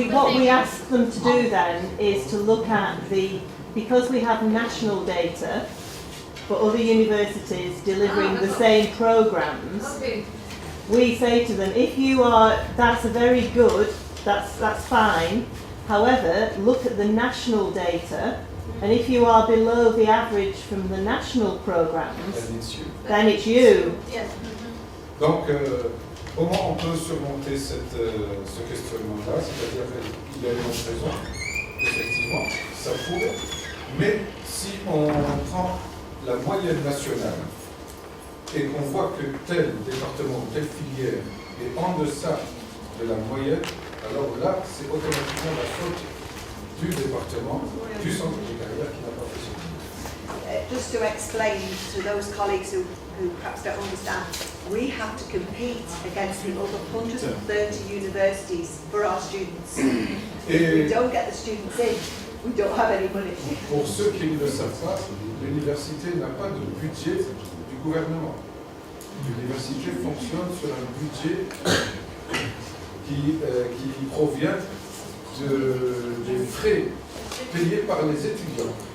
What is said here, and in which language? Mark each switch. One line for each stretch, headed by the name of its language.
English: What we ask them to do then is to look at because we have national data for other universities delivering the same programs. Okay. We say to them, if you are, that's a very good, that's fine. However, look at the national data, and if you are below the average from the national programs, And it's you. then it's you. Yes.
French: Donc, comment on peut surmonter ce questionnement-là? C'est-à-dire qu'il y a une raison, effectivement, ça pourrait, mais si on prend la moyenne nationale et qu'on voit que tel département, telle filière est en deçà de la moyenne, alors là, c'est automatiquement la faute du département, du centre de carrière qui n'a pas fait son travail.
English: Just to explain to those colleagues who perhaps don't understand, we have to compete against the other 130 universities for our students. If we don't get the students in, we don't have any money.
French: Pour ceux qui ne le savent pas, l'université n'a pas de budget du gouvernement. L'université fonctionne sur un budget qui provient des frais payés par les étudiants.